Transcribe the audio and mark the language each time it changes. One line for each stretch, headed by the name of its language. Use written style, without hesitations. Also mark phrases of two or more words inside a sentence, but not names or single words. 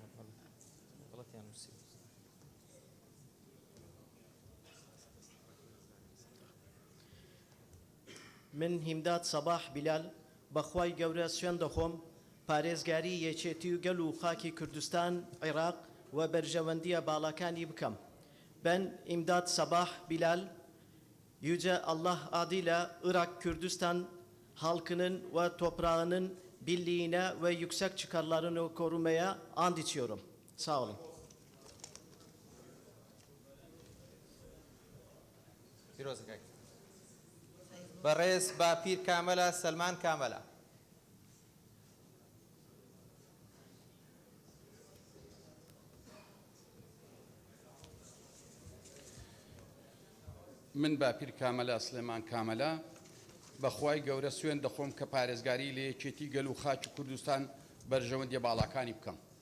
Central Kurdish: من هیمداد سەباح بیلال بەخوای گەورە سوێن دەخۆم پارێزگاری یەکێتی و گەل و خاکی کوردستان عێراق و بەرژەوەندیە باڵاکانی بکەم.
Turkish: Ben İmdat Sabah Bilal, Yüce Allah adıyla Irak Kürdistan halkının ve toprağının birliğine ve yüksek çıkarlarını korumaya and içiyorum. Sağ olun.
Central Kurdish: بەڕێز باپیر کامەلە سەلمان کامەلە. من باپیر کامەلە سلێمان کامەلە بەخوای گەورە سوێن دەخۆم کە پارێزگاری لە یەکێتی گەل و خاکی کوردستان بەرژەوەندیە باڵاکانی بکەم.